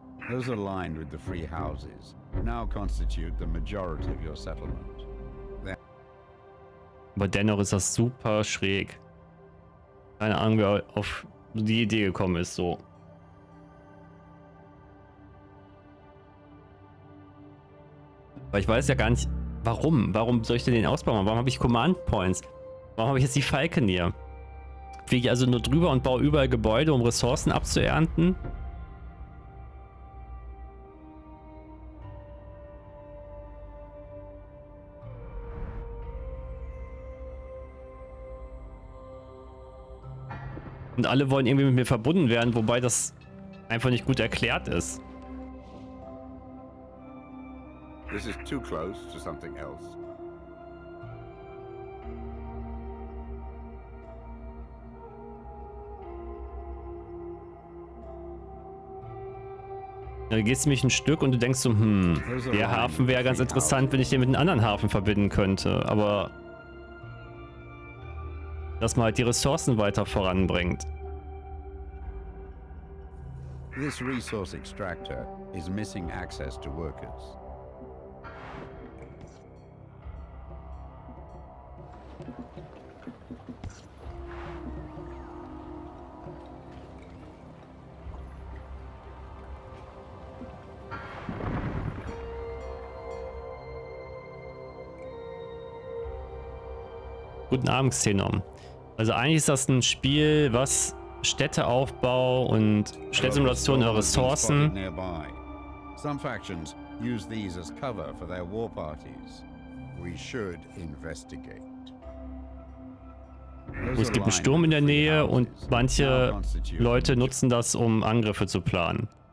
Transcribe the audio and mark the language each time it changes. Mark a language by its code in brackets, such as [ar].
[en] Those aligned with the free houses now constitute the majority of your settlement. [de] Aber dennoch ist das super schräg. Keine Ahnung, wer auf die Idee gekommen ist, so. Weil ich weiß ja gar nicht, warum. Warum soll ich denn den Ausbau machen? Warum habe ich Command Points? Warum habe ich jetzt die Falconeer? Fliege ich also nur drüber und baue überall Gebäude, um Ressourcen abzuernten? Und alle wollen irgendwie mit mir verbunden werden, wobei das einfach nicht gut erklärt ist. [en] This is too close to something else. [de] Da gehst du mich ein Stück und du denkst so, der Hafen wäre ganz interessant, wenn ich den mit einem anderen Hafen verbinden könnte, aber dass man halt die Ressourcen weiter voranbringt. [en] This resource extractor is missing access to workers. [de] Guten Abend, Xenon. Also eigentlich ist das ein Spiel, was Städteaufbau und Städtesimulation der Ressourcen. [en] Some factions use these as cover for their war parties. We should investigate. [de] Es gibt einen Sturm in der Nähe und manche Leute nutzen das, um Angriffe zu planen.